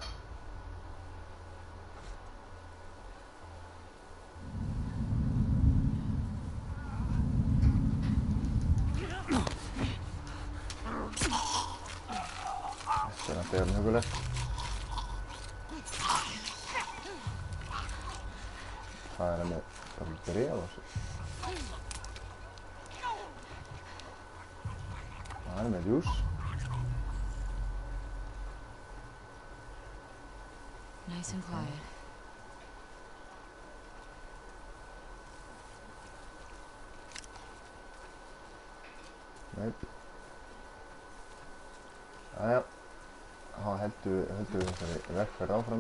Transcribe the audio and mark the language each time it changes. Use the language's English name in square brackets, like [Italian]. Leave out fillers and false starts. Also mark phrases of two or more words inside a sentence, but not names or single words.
[Icelandic] Þetta er alltaf jafn hugulegt. Það er með bara bréf á sig. Það er með djús. [English] Nice and quiet. [Icelandic] Nei. Jæja. Þá höldum við þessari vegferð áfram.